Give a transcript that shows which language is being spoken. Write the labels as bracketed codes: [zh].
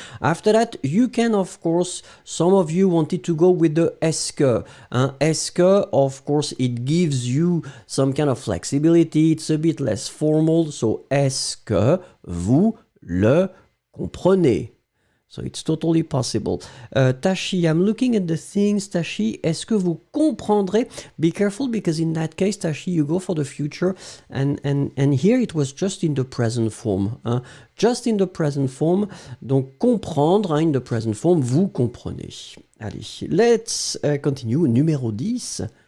[en] After that, you can, of course, some of you wanted to go with the est-ce que. Est-ce que, of course, it gives you some kind of flexibility. It's a bit less formal. So, [fr] est-ce que vous le comprenez? [en] So it's totally possible. Tashi, I'm looking at the things. [fr] Tashi, est-ce que vous comprendrez? [en] Be careful because in that case, Tashi, you go for the future. And here it was just in the present form. Hein? Just in the present form. [fr] Donc, comprendre, hein, [en] in the present form, [fr] vous comprenez. [en] Allez, let's continue. [fr] Numéro 10.